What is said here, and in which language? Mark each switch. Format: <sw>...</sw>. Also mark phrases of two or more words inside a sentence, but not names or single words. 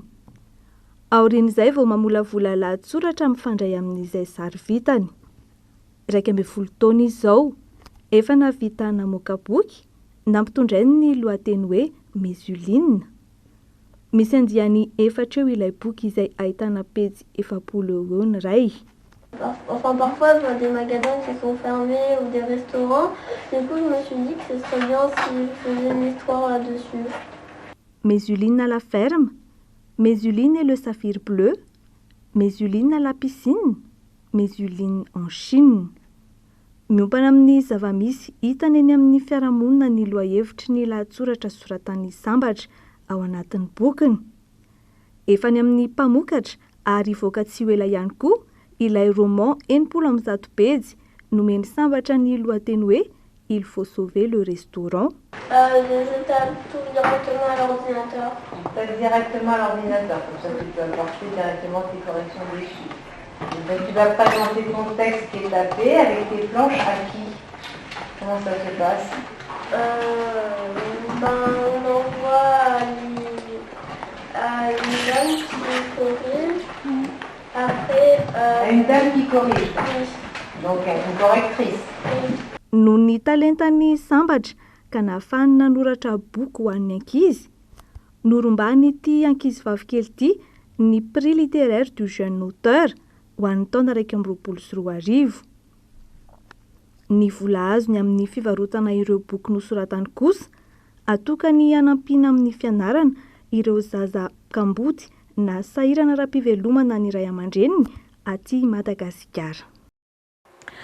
<mg>Aorian'izay vao mamolavola lahatsoratra mifandray amin'izay sary vitany. 12 taona izao efa navita namoaka boky nampitondray ny lohateny hoe Mesuline. Misy andiany 4 eo ilay boky izay ahitana pejy 700 eo ny ray.</mg> <fr>Enfin, parfois, je vois des magasins qui sont fermés ou des restaurants. Du coup, je me suis dit que ce serait bien si je faisais une histoire là-dessus. Mesuline à la ferme, Mesuline et le saphir bleu, Mesuline à la piscine, Mesuline en Chine.</fr> <mg>Miompana amin'ny zava-misy hitany eny amin'ny fiarahamonina ny lohahevitry ny lahatsoratra soratan'ny sambatra ao anatin'ny bokiny. Efa ny amin'ny mpamokatra ary voaka tsy ho ela ihany koa ilay roman 100 pejy nomeny sambatra ny lohateny hoe Il faut sauver le restaurant.</mg> <fr>Je tape tout directement à l'ordinateur. Directement à l'ordinateur, comme ça tu peux apporter directement tes corrections dessus. Donc tu vas présenter ton texte qui est tapé avec tes planches à qui? Comment ça se passe? On envoie à une dame qui corrige. Après, à une dame qui corrige. Donc une correctrice.</fr> <mg>Noho ny talentany sambatra ka nahafahany nanoratra boky ho an'ny ankizy. Norombany ity ankizy vavikely ity ny prix littéraire du jeune auteur ho an'ny taona 2024. Ny vola azony amin'ny fivarotana ireo boky nosoratany kosa atokany hanampiana amin'ny fianarana ireo zaza kambody na sahirana ara-pivelomana ny ray aman-dreniny aty Madagasikara.</mg>